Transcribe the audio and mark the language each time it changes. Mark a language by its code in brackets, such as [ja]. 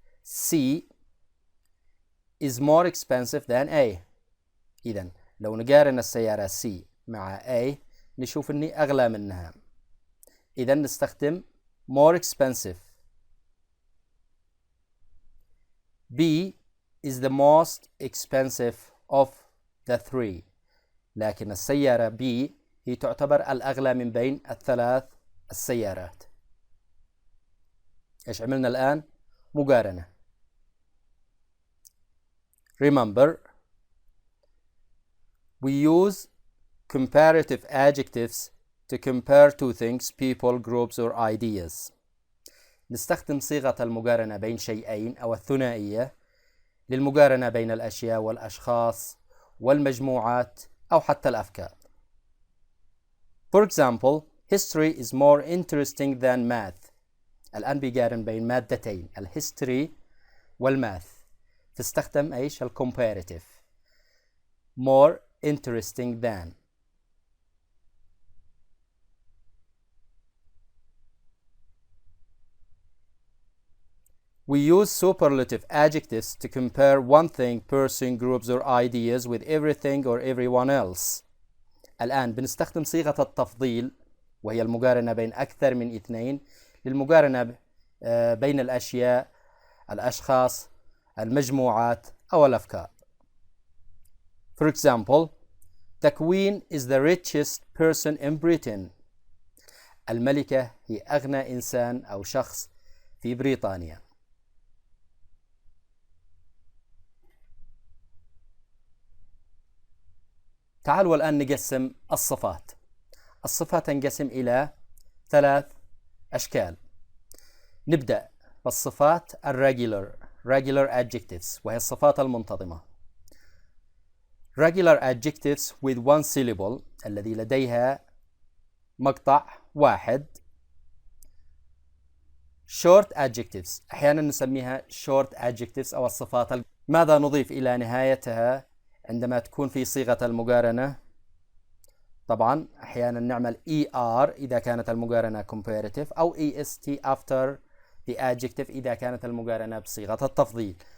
[en] C is more expensive than A. [ar] إذا لو نقارن السيارة C مع A نشوف أني أغلى منها، إذا نستخدم [en] more expensive. B is the most expensive of the 3. [ar] لكن السيارة B هي تعتبر الأغلى من بين ال3 السيارات. إيش عملنا الآن؟ مقارنة. Remember [en] We use comparative adjectives to compare two things, people, groups or ideas. [ar] نستخدم صيغة المقارنة بين شيئين أو الثنائية للمقارنة بين الأشياء والأشخاص والمجموعات أو حتى الأفكار. [en] For example, history is more interesting than math. [ar] الآن بيقارن بين مادتين الهيستوري والماث. تستخدم ايش؟ الcomparative. [en] More interesting than. We use superlative adjectives to compare one thing, person, groups or ideas with everything or everyone else. [ar] الآن بنستخدم صيغة التفضيل وهي المقارنة بين أكثر من اثنين للمقارنة بين الأشياء، الأشخاص، المجموعات أو الأفكار. [en] For example, the Queen is the richest person in Britain. [ar] الملكة هي أغنى إنسان أو شخص في بريطانيا. تعالوا الآن نقسم الصفات. الصفات تنقسم إلى 3 أشكال. نبدأ بالصفات regular adjectives وهي الصفات المنتظمة. [en] regular adjectives with one syllable [ar] الذي لديها مقطع واحد. short adjectives أحيانا نسميها short adjectives أو الصفات. ماذا نضيف إلى نهايتها عندما تكون في صيغة المقارنة؟ طبعا أحيانا نعمل ER إذا كانت المقارنة comparative أو [en] EST after the adjective [ar] إذا كانت المقارنة بصيغة التفضيل.